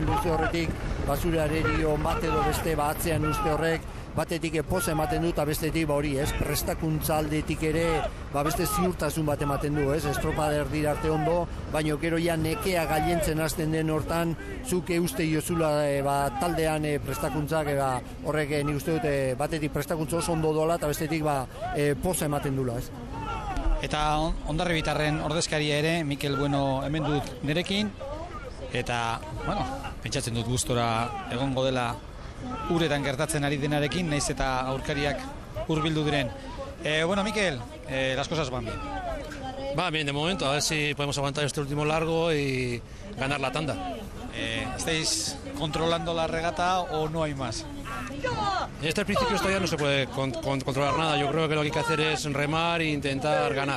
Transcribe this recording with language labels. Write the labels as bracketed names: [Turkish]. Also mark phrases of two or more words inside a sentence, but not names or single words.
[Basque] luze horretik basura arerio bat edo beste atzean uste horrek, batetik poza ematen du, eta bestetik hori, prestakuntza aldetik ere, beste ziurtasun bat ematen du, estropada erdi arte ondo, baina gero ja nekea gailentzen hasten den hortan, zuk euste iozula taldean prestakuntzak, horrek nik uste dut batetik prestakuntza oso ondo dola, eta bestetik poza ematen dula, Eta Hondarribitarren ordezkaria ere, Mikel Bueno hemen dut nerekin, eta, pentsatzen dut gustora egongo dela uretan gertatzen ari denarekin, naiz eta aurkariak hurbildu diren. Mikel, [Spanish] las cosas van bien. Va bien de momento, a ver si podemos aguantar este último largo y ganar la tanda. ¿Estáis controlando la regata o no hay más? En este principio todavía no se puede controlar nada. Yo creo que lo que hay que hacer es remar e intentar ganar.